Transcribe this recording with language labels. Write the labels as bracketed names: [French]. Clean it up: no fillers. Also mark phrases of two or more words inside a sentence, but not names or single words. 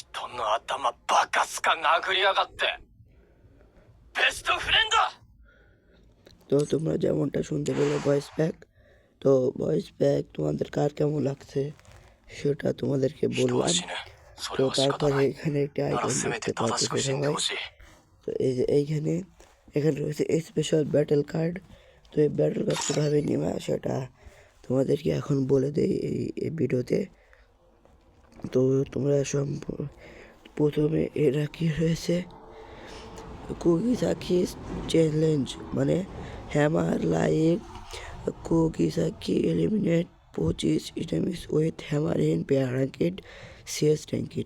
[Japanese] んの頭バカすか殴りやがって。ベストフレンド。 [Bangla] তো তোমরা যেমনটা শুনতে পেলে [English] voice pack, [Bangla] তো [English] voice pack [Bangla] তোমাদের কার কেমন লাগছে সেটা তোমাদেরকে [Japanese] 人は [Bangla] বললাম। [Japanese] 死ぬ。そ [Bangla] তো [Japanese] れは仕方 [Bangla] তারপরে [Japanese] ない。 [Bangla] এখানে একটি [Japanese] なら [Bangla] আইকন [Japanese] せめ [Bangla] দেখতে [Japanese] て正 [Bangla] পাচ্ছ [Japanese] しく死んで [Bangla] সবাই। [Japanese] ほしい。 [Bangla] তো এই যে এখানে রয়েছে [English] special battle card. [Bangla] তো এই [English] battle card [Bangla] কীভাবে নেওয়া সেটা তোমাদেরকে এখন বলে দেই এই ভিডিওতে। তো তোমরা প্রথমে এরা কি রয়েছে, কুগিসাকি চ্যালেঞ্জ, মানে [English] hammer like Kugisaki eliminate 25 enemies with hammer in pair ranked CS ranked.